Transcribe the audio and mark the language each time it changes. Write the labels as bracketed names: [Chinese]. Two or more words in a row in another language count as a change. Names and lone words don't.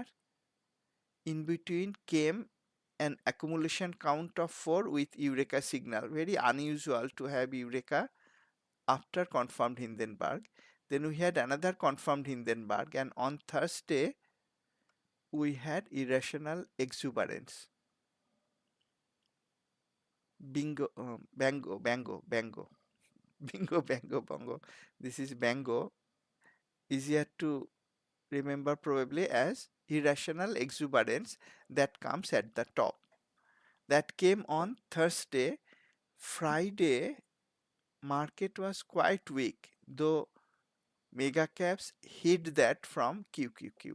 [English] In between came an accumulation count of 4 with Eureka signal. Very unusual to have Eureka after confirmed Hindenburg. Then we had another confirmed Hindenburg, and on Thursday we had irrational exuberance. Bingo, bango, bango, bango, bingo, bango, bongo. This is bango. Easier to remember probably as irrational exuberance that comes at the top. That came on Thursday. Friday, market was quite weak, though mega caps hid that from QQQ.